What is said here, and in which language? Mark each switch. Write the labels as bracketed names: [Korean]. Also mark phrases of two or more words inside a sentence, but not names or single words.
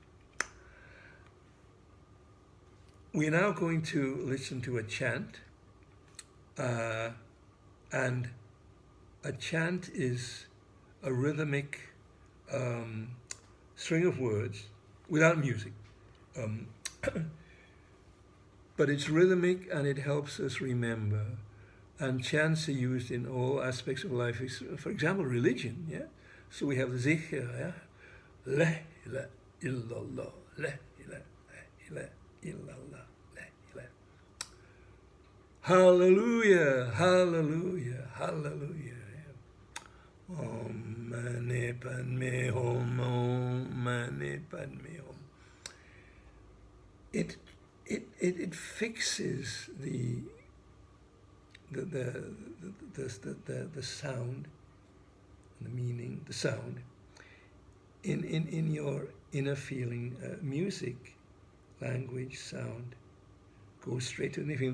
[English] We're now going to listen to a chant, and a chant is a rhythmic string of words without music. But it's rhythmic and it helps us remember. And chants are used in all aspects of life. For example, religion. Yeah. So we have the zikr. Yeah? [Arabic] La ilaha illallah. La ilaha illallah. La ilaha. [Hebrew] Hallelujah. Hallelujah. Hallelujah. [Sanskrit] Om mani padme hum. Om mani padme hum. [English] It fixes the sound, the meaning, the sound, in your inner feeling. Music, language, sound, goes straight to the feeling.